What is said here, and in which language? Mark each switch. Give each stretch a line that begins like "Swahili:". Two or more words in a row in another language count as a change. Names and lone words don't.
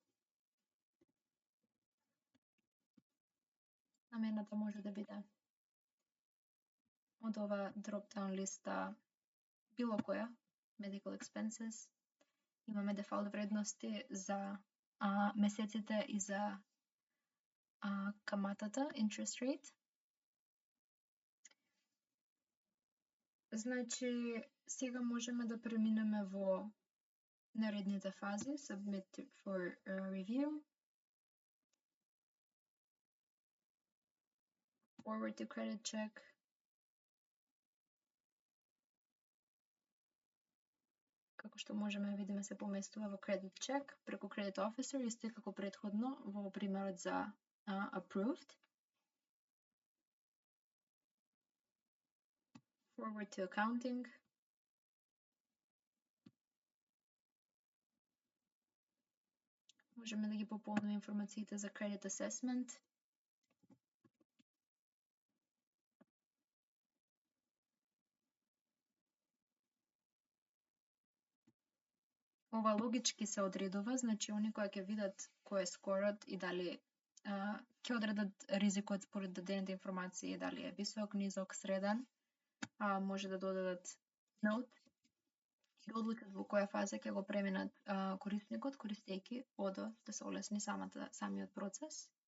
Macedonian: Намената може да биде од ова drop-down листа било која,
English: medical expenses.
Macedonian: Имаме дефолт вредности за месеците и за каматата,
English: interest rate.
Macedonian: Значи, сега можеме да преминеме во наредните фази,
English: submit for review, forward to credit check,
Macedonian: како што можеме да видиме се поместува во
English: credit check
Macedonian: преку
English: credit officer,
Macedonian: исто и како претходно во примерот за approved.
English: Forward to accounting.
Macedonian: Можеме да ги пополниме информациите за
English: credit assessment.
Macedonian: Ова логички се одредува, значи они кои ќе видат кој е скорот и дали ќе одредат ризикот според дадените информации, дали е висок, низок, среден, може да додадат note и да одлучат во која фаза ќе го преминат корисникот, користејќи Odoo, да се олесни самиот процес.